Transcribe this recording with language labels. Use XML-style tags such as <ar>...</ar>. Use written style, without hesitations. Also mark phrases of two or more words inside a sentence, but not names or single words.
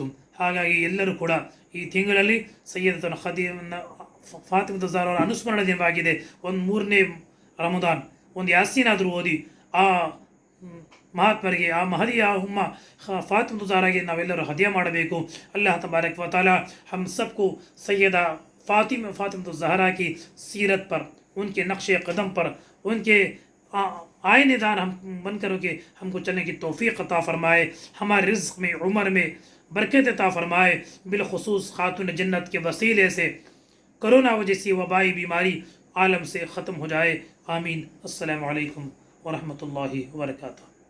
<kn>ಹಾಗಾಗಿ ಎಲ್ಲರೂ ಕೂಡ ಈ ತಿಂಗಳಲ್ಲಿ ಸಯ್ಯದತನ ಫಾತಿಮಾ ಝಹ್ರಾ ಅವರ ಅನುಸ್ಮರಣ ದಿನವಾಗಿದೆ. ಒಂದು 3ನೇ ರಮದಾನ್ ಒಂದು ಯಾಸೀನಾದರೂ ಓದಿ ಆ ಮಹಾತ್ಮರಿಗೆ, ಆ ಮಹದಿಯ ಉಮ್ಮ ಫಾತಿಮಾ ಝಹ್ರಾಗೆ ನಾವೆಲ್ಲರೂ ಹದಿಯಾ ಮಾಡಬೇಕು.</kn> <ar>الله تبارك وتعالى</ar> <ur>ہم سب کو سیدہ فاطمہ زہرا کی سیرت پر، ان کے نقش قدم پر، ان کے آئینے دان ہم بن کر کے ہم کو چلنے کی توفیق عطا فرمائے، ہمارے رزق میں عمر میں برکت عطا فرمائے. بالخصوص خاتون جنت کے وسیلے سے کورونا جیسی وبائی بیماری عالم سے ختم ہو جائے. आमीन.</ur> <ar>السلام عليكم ورحمة الله وبركاته.</ar>